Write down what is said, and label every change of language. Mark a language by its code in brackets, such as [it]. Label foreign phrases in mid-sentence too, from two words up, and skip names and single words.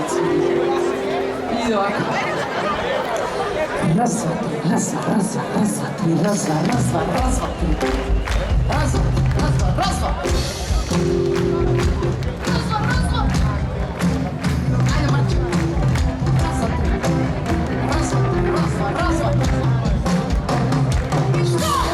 [mk] И овако. Раз, два, три, раз, два, раз, два, раз, два, три, раз, два, раз, два, раз, два, три. Раз, два, раз, два, раз, два. Раз, два, раз, два. Ајде, мачо. Раз, два, три. Раз, два, три, раз, два, раз, два. И што?